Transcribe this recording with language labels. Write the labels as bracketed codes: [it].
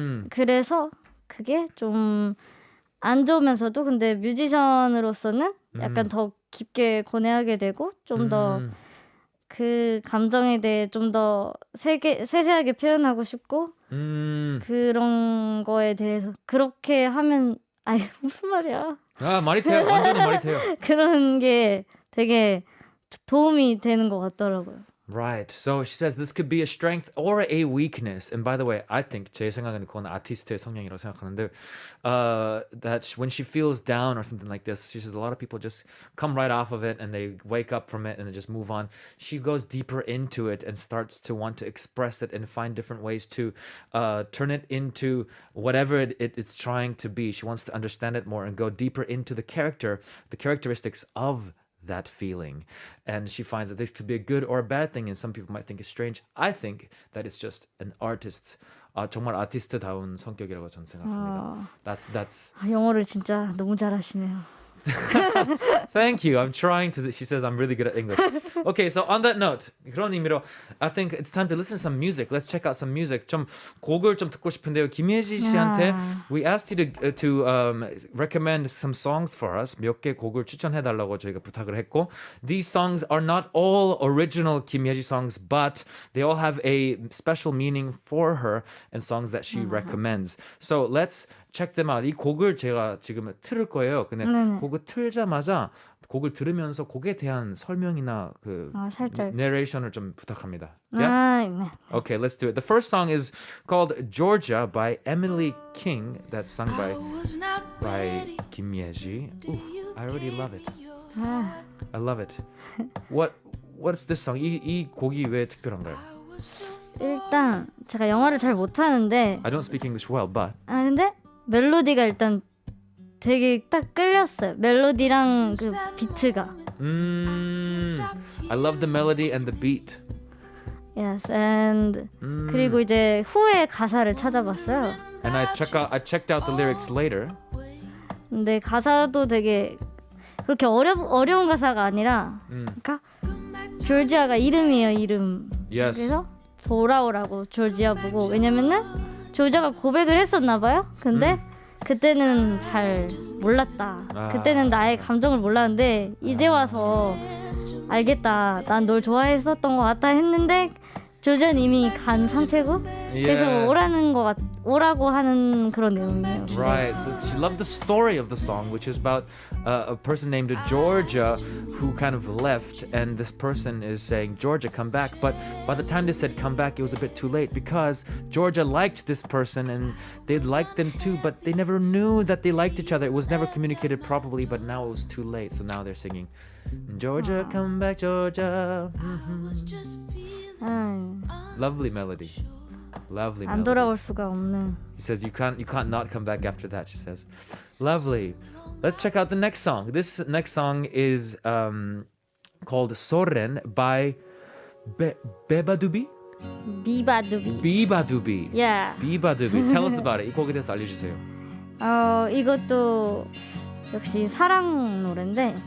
[ko] 그래서 그게 좀 안 좋으면서도 근데 뮤지션으로서는 약간 더 깊게 고뇌하게 되고 좀 더 그 감정에 대해 좀 더 세세하게 표현하고 싶고 그런 거에 대해서 그렇게 하면 무슨 말이야. 말이 돼요. 완전히 말이 돼요. 그런 게 되게 도움이 되는 것 같더라고요. [en] Right. So she says this could be a strength or a weakness. And by the way, I think [ko] 제 생각에는 그건 아티스트의 성향이라고 생각하는데 [en] that when she feels down or something like this, she says a lot of people just come right off of it and they wake up from it and they just move on. She goes deeper into it and starts to want to express it and find different ways to turn it into whatever it's trying to be. She wants to understand it more and go deeper into the characteristics of that feeling. And she finds that this could be a good or a bad thing and some people might think it's strange. I think that it's just an artist. [ko] 정말 아티스트다운 성격이라고 저는 생각합니다. [en] That's [ko] 영어를 진짜 너무 잘하시네요. [en] Thank you. I'm trying to. She says I'm really good at English. Okay, so on that note, [ko] 그런 의미로 [en] I think it's time to listen to some music. Let's check out some music. [ko] 좀 곡을 좀 듣고 싶은데요. [en] 김예지 씨한테 we asked you to recommend some songs for us. [ko] 몇 개 곡을 추천해 달라고 저희가 부탁을 했고, [en] these songs are not all original 김예지 songs, but they all have a special meaning for her and songs that she recommends. So let's check them out. [ko] 이 곡을 제가 지금 틀을 거예요. 근데 곡을 틀자마자 곡을 들으면서 곡에 대한 설명이나 그 살짝 narration을 좀 부탁합니다. 네. [en] Okay, let's do it. The first song is called Georgia by Emily King. That's sung by 김예지. Ooh, I already love it. I love it. What's this song? [ko] 이 곡이 왜 특별한가요? 일단 제가 영어를 잘 못하는데 [en] I don't speak English well, but [ko] 근데 멜로디가 일단 되게 딱 끌렸어요. 멜로디랑 그 비트가. [en] I love the melody and the beat. Yes, and [ko] 그리고 이제 후에 가사를 찾아봤어요. [en] And I checked out the lyrics later. [ko] 근데 가사도 되게 그렇게 어려운 가사가 아니라, 그러니까 조지아가 이름이에요, 이름. [en] Yes. [ko] 그래서 돌아오라고 조지아 보고 왜냐면은 조지아가 고백을 했었나 봐요. 근데 그때는 잘 몰랐다. 그때는 나의 감정을 몰랐는데 이제 와서 알겠다. 난 널 좋아했었던 것 같다 했는데 조지아는 이미 간 상태고 그래서 오라고 하는 그런 내용이에요. [en] Right. So she loved the story of the song, which is about a person named Georgia who kind of left, and this person is saying, Georgia, come back. But by the time they said come back, it was a bit too late because Georgia liked this person and they liked them too, but they never knew that they liked each other. It was never communicated properly, but now it was too late. So now they're singing, Georgia, come back, Georgia. Lovely melody. Lovely melody. [ko] 안 돌아올 수가 없는. [en] He says you can't not come back after that, she says. Lovely. Let's check out the next song. This next song is called Soren by Bebadubi? Bibadubi. Yeah. Bibadubi. Tell us about it. [ko] 이 곡에 대해서 알려주세요. 이것도 역시 사랑 노래인데